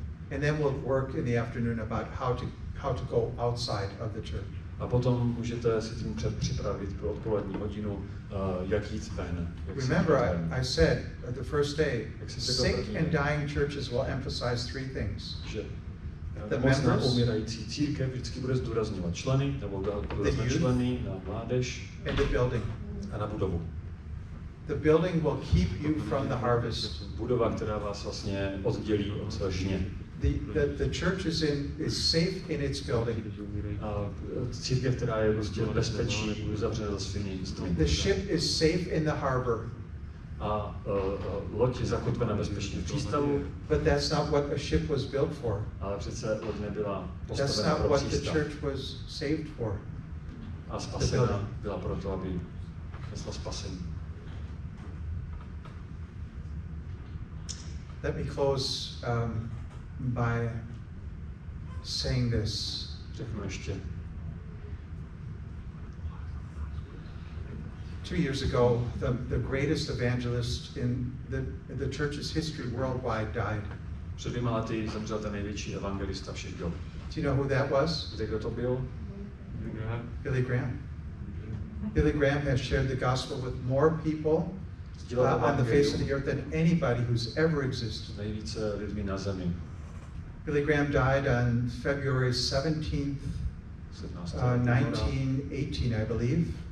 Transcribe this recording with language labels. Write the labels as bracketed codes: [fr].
[en] And then we'll work in the afternoon about how to go outside of the church. [cs] A potom můžete si tím připravit pro odpolední hodinu, jak jít ven. [en] Remember, I said at the first day, sick and dying churches will emphasize three things. The members, [cs] umírající církev vždycky bude zdůrazňovat členy, nebo bude členy na mládež, [en] and the building. [cs] A na budovu. [en] The building will keep you from the harvest. [cs] Budova, která vás vlastně oddělí od žně. [en] The church is safe in its building. [cs] Církev, která je prostě v bezpečí, uzavřena za svými stromy. [en] The ship is safe in the harbor. [cs] A loď je zakotvena bezpečně v přístavu. [en] But that's not what a ship was built for. [cs] Ale přece loď nebyla postavena pro přístav. [en] That's not what the church was saved for. [cs] A spasena byla proto, aby nesla spasení. [en] Let me close by saying this. [cs] Řeknu ještě. [en] 2 years ago, the greatest evangelist in the church's history worldwide died. [cs] Před 2 lety zemřel ten největší evangelista všech dob. [en] Do you know who that was? [cs] Víte, kdo to byl? [en] Billy Graham. Billy Graham has shared the gospel with more people on the face of the earth than anybody who's ever existed. Nejvíce lidmi na zemi. Billy Graham died on February 17th, 1918, I believe.